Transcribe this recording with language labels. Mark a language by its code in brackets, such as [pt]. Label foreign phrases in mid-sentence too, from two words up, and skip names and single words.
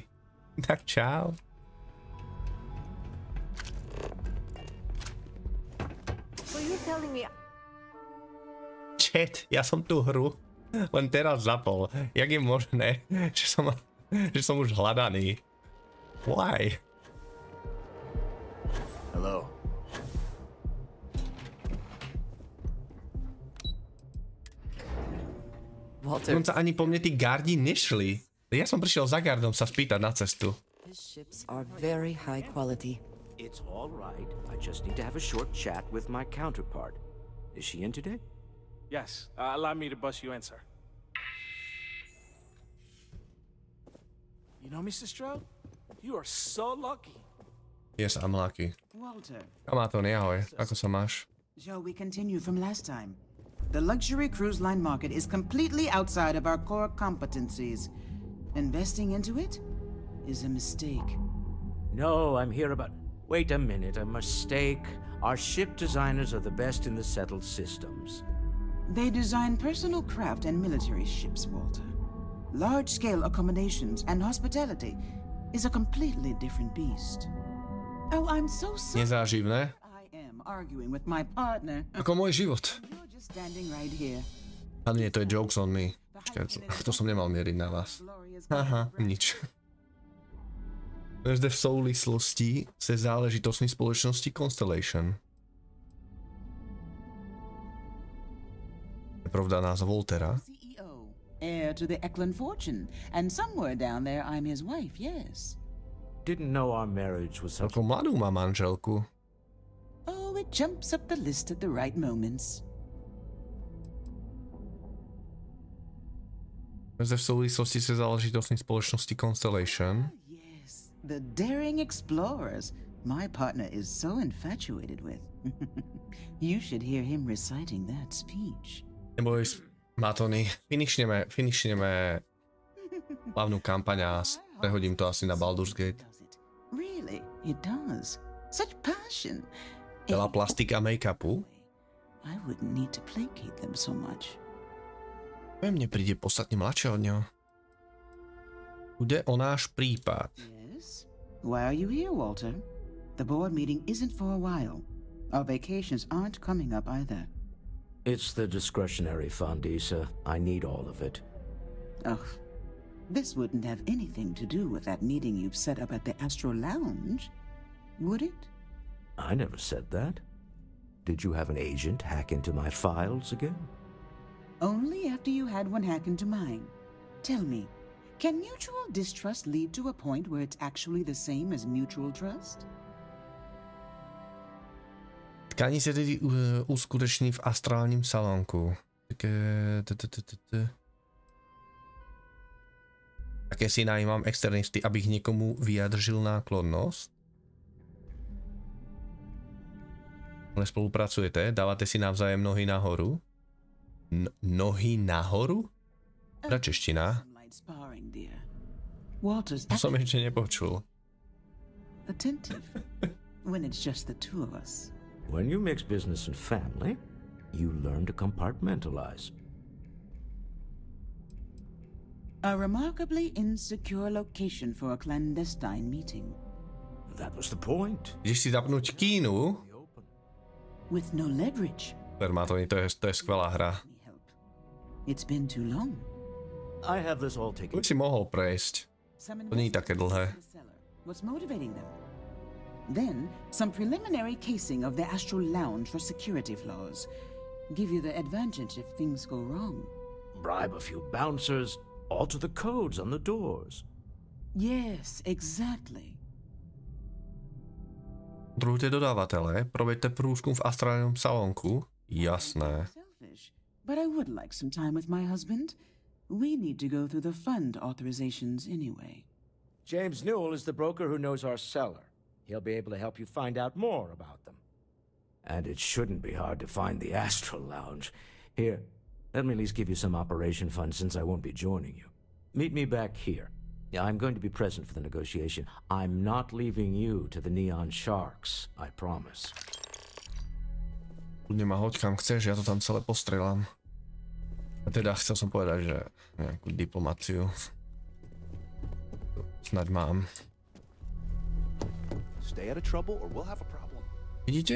[sk] Tak čau. Chat, ja som tú hru len teraz zapol. Jak je možné, že som už hľadaný? [en] Why? Hello. Walter. [sk] Dokonca ani po mne tí gardi nešli. Ja som prišiel za gardom sa spýtať na cestu. [en] His ships are very high quality. It's all right. I just need to have a short chat with my counterpart. Is she in today? Yes. Allow me to bust you in, sir. You know, Mr. Stroud? You are so lucky. Yes, I'm lucky. Walter. [sk] Kamáton, ahoj. Ako sa máš? [en] Shall we continue from last time? The luxury cruise line market is completely outside of our core competencies. Investing into it is a mistake. No, I'm here about... Wait a minute, a mistake. Our ship designers are the best in the settled systems. They design personal craft and military ships, Walter. Large-scale accommodations and hospitality is a completely different beast. Oh, I'm so sorry. [sk] Nezáživné. [en] I am arguing with my partner. [sk] Ako môj život. [en] You're just standing right here. [sk] A nie, to je [en] jokes on me. [sk] Počkaj, to som nemal mieriť na vás. Aha, nič. [cs] Zde v souvislosti se záležitostmi spoločnosti Constellation. [sk] Je pravda názov Waltera. [en] CEO, heir to the Eklund fortune, and somewhere down there I'm his wife, yes. Didn't know our marriage was such... [sk] Ako mladú má manželku. [en] Oh, it jumps up the list at the right moments. [cs] Zde v souvislosti se záležitostmi spoločnosti Constellation. [en] Yes, the daring explorers my partner is so infatuated with. You should hear him reciting that speech. [sk] Neboj, Matony, finishneme hlavnú kampaň a prehodím to asi na Baldur's Gate. [en] Really, it does. Such passion. [sk] Veľa plastika a make-upu. [en] I wouldn't need to placate them so much. [sk] Mne príde podstatne mladšie od neho. Ide o náš prípad. [en] Yes? Why are you here, Walter? The board meeting isn't for a while. Our vacations aren't coming up either. It's the discretionary fund, Issa. I need all of it. Oh, this wouldn't have anything to do with that meeting you've set up at the Astro Lounge, would it? I never said that. Did you have an agent hack into my files again? Only after you had one hack into mine. Tell me, can mutual distrust lead to a point where it's actually the same as mutual trust? [cs] Tkání se tedy uskuteční v astrálním salónku. Také si najímám externisty, abych někomu vyjadřil náklonnost. Ale spolupracujete? Dáváte si navzájem nohy nahoru? Nohy nahoru? Teda čeština. [sk] To som ešte nepočul. [en] Attentive. When it's just the two of us. When you mix business and family, you learn to compartmentalize. A remarkably insecure location for a clandestine meeting. That was the point. [sk] Ideš si zapnúť kínu? [en] With no leverage. [sk] Permátovi, to je skvelá hra. [en] It's been too long. I have this all taken. [sk] To si mohol prejsť. To nie je také dlhé. [en] What's motivating them? Then, some preliminary casing of the astral lounge for security flaws. Give you the advantage if things go wrong. Bribe a few bouncers, alter the codes on the doors. Yes, exactly. [cs] Kontrolujte dodávatele, proveďte průzkum v astrálnom salónku. [sk] Jasné. [en] But I would like some time with my husband. We need to go through the fund authorizations anyway. James Newell is the broker who knows our seller. He'll be able to help you find out more about them. And it shouldn't be hard to find the Astral Lounge. Here, let me at least give you some operation funds since I won't be joining you. Meet me back here. I'm going to be present for the negotiation. I'm not leaving you to the Neon Sharks, I promise. [sk] Kľudne ma hoď kam chceš, ja to tam celé postrelám. A teda chcel som povedať, že nejakú diplomáciu snáď mám. Vidíte?